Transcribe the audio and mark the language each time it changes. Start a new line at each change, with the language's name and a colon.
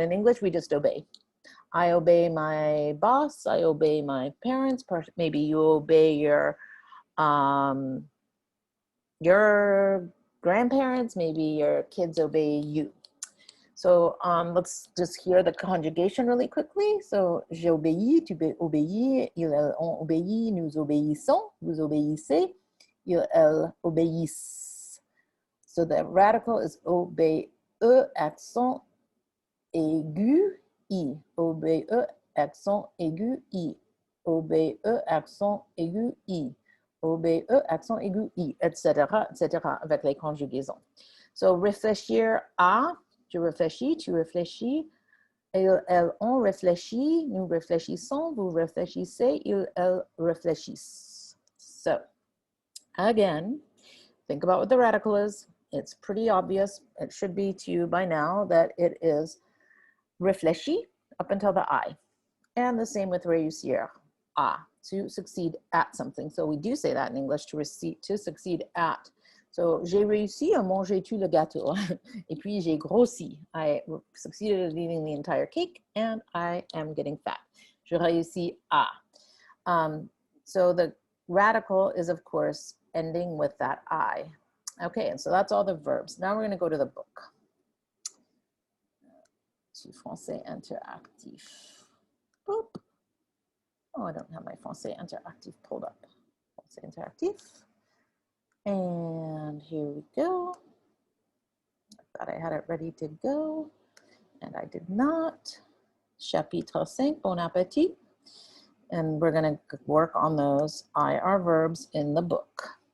English: In English, we just obey. I obey my boss. I obey my parents. Maybe you obey your grandparents. Maybe your kids obey you. So let's just hear the conjugation really quickly.
French: So j'ai obéi, tu obéis, ils ont obéi, nous obéissons, vous obéissez, ils obéissent.
English: So the radical is obéi, accent aigu, I.
French: Obéi, accent aigu, I. Obéi, accent aigu, I. Obéi, accent aigu, I, etc., etc., avec les conjugaisons. So réfléchir à, tu réfléchis, elles ont réfléchi, nous réfléchissons, vous réfléchissez, elles réfléchissent.
English: So, again, think about what the radical is. It's pretty obvious. It should be to you by now that it is réfléchi up until the I. And the same with réussir, to succeed at something. So we do say that in English, to succeed at.
French: So, j'ai réussi à manger tout le gâteau. Et puis, j'ai grossi.
English: I succeeded at eating the entire cake, and I am getting fat.
French: Je réussis à.
English: So, the radical is, of course, ending with that I. Okay, and so that's all the verbs. Now we're going to go to the book. To Français Interactif. Boop. Oh, I don't have my Français Interactif pulled up. Français Interactif. And here we go. I thought I had it ready to go, and I did not. Chapitre 5, bon appétit. And we're going to work on those IR verbs in the book.